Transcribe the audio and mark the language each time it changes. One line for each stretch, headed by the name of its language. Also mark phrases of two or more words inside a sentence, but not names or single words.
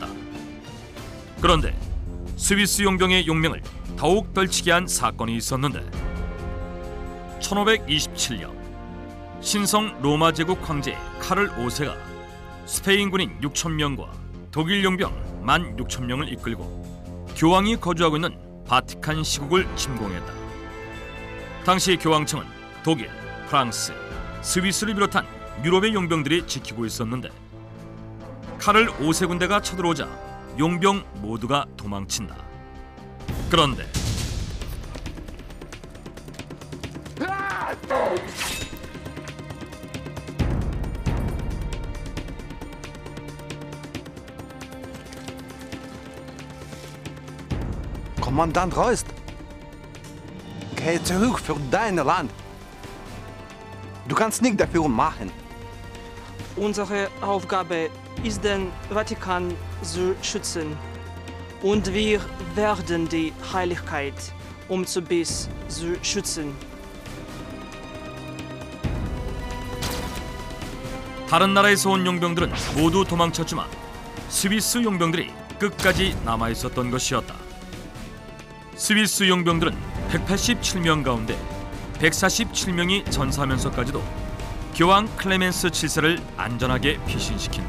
Korean: 그런데 스위스 용병의 용맹을 더욱 떨치게 한 사건이 있었는데 1527년 신성 로마 제국 황제 카를 5세가 스페인 군인 6,000명과 독일 용병 16,000명을 이끌고 교황이 거주하고 있는 바티칸 시국을 침공했다. 당시 교황청은 독일, 프랑스, 스위스를 비롯한 유럽의 용병들이 지키고 있었는데 카를 5세 군대가 쳐들어오자 용병 모두가 도망친다. 그런데
German: Kommandant Reust, kehr zurück für dein Land. Du kannst nichts dafür machen. Unsere Aufgabe ist, den Vatikan zu schützen. Und wir werden die Heiligkeit bis zu schützen.
Korean: 다른 나라에서 온 용병들은 모두 도망쳤지만 스위스 용병들이 끝까지 남아 있었던 것이었다. 스위스 용병들은 187명 가운데 147명이 전사하면서까지도 교황 클레멘스 7세를 안전하게 피신시킨다.